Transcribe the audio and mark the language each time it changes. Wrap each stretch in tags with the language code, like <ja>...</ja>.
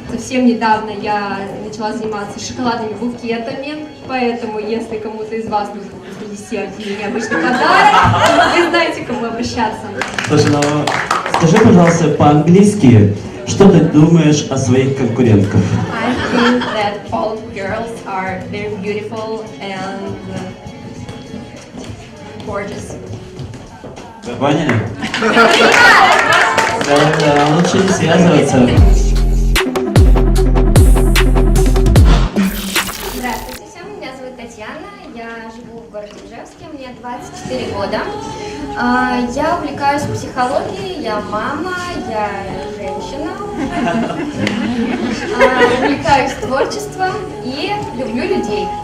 <ru>Совсем недавно я начала заниматься шоколадными букетами, поэтому если кому-то из вас нужен десерт или необычный подарок, вы знаете, к кому обращаться. Слушай, ну скажи, пожалуйста, по-английски, что ты думаешь о своих конкурентках?</ru> <en>I think that all girls are very beautiful and gorgeous.</en> <ru>Вы поняли? Да, лучше не связываться. Здравствуйте всем, меня зовут Татьяна, я живу в городе Ижевске, мне 24 года. Я увлекаюсь психологией, я мама, я женщина, увлекаюсь творчеством и люблю людей.</ru>